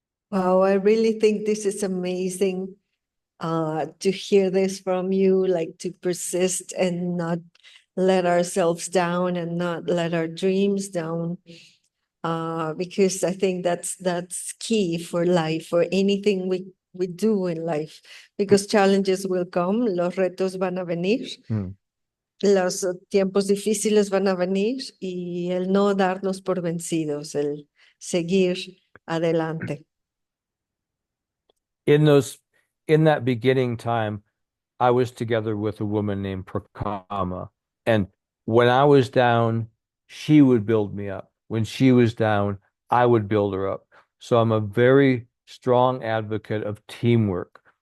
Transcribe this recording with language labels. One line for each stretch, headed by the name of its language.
English: Wow, I really think this is amazing to hear this from you, like to persist and not let ourselves down and not let our dreams down. Because I think that's key for life, for anything we do in life, because challenges will come,
Spanish: los retos van a venir, Mm. los tiempos difíciles van a venir y el no darnos por vencidos, el seguir adelante.
English: In those, in that beginning time, I was together with a woman named Prakama. And when I was down, she would build me up. When she was down, I would build her up. So I'm a very strong advocate of teamwork.